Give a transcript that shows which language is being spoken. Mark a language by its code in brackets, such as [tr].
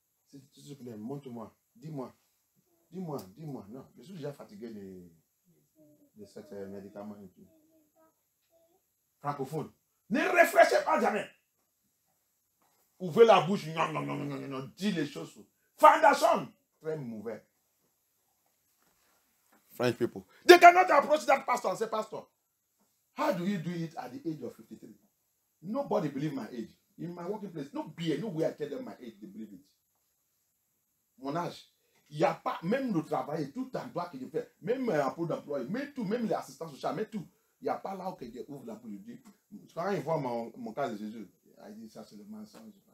[fr] S'il te plaît, montre-moi, dis-moi. Non, je suis déjà fatigué de cet médicament et tout. Francophone, ne réfléchissez pas jamais. Ouvrez la bouche, non, dis les choses. Foundation, très mauvais. [en] French people. They cannot approach that pastor and say, Pastor, how do you do it at the age of 53? Nobody believe my age. In my working place, nowhere I tell them my age, they believe it. [fr] Mon âge. Il n'y a pas, même le travail, tout endroit que je fais, même un peu d'employé, même les assistants sociaux, mais tout. Il n'y a pas là où je ouvre la bouche. Quand ils voient mon cas de Jésus, il dit ça c'est le mensonge.